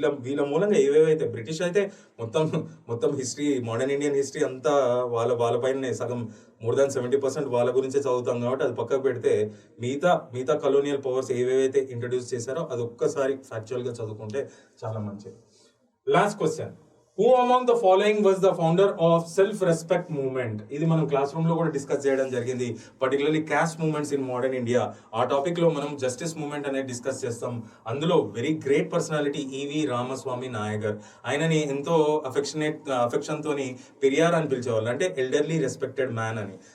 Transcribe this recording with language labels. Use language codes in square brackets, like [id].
[te] వీళ్ళ మూలంగా ఏవేవైతే బ్రిటిష్ అయితే మొత్తం హిస్టరీ, మోడర్న్ ఇండియన్ హిస్టరీ అంతా వాళ్ళపైనే సగం మోర్ దాన్ 70% వాళ్ళ గురించే చదువుతాం కాబట్టి అది పక్కకు పెడితే మిగతా కలోనియల్ పవర్స్ ఏవేవైతే ఇంట్రడ్యూస్ చేశారో అది ఒక్కసారి ఫ్యాక్చువల్గా చదువుకుంటే చాలా మంచిది. Last question. [en] Who among the following was the founder of self-respect movement? [te] ఇది మనం క్లాస్ రూమ్ లో కూడా డిస్కస్ చేయడం జరిగింది, particularly caste movements in modern India. ఆ టాపిక్ లో మనం జస్టిస్ మూవ్మెంట్ అనేది డిస్కస్ చేస్తాం. అందులో వెరీ గ్రేట్ పర్సనాలిటీ ఈవి రామస్వామి నాయగర్. ఆయనని ఎంతో అఫెక్షన్ తోని పెరియార్ అని పిలిచేవాళ్ళు, అంటే ఎల్డర్లీ రెస్పెక్టెడ్ మ్యాన్ అని.